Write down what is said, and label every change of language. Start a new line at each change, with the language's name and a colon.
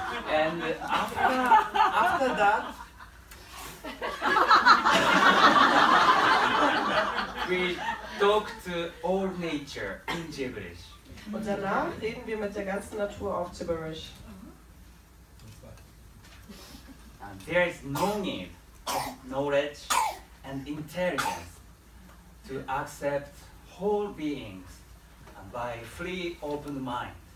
English: And after that, we talk to all nature in Gibberish.
German: Und danach reden wir mit der ganzen Natur auf Gibberish.
English: There is no need of knowledge and intelligence to accept whole beings by free, open mind.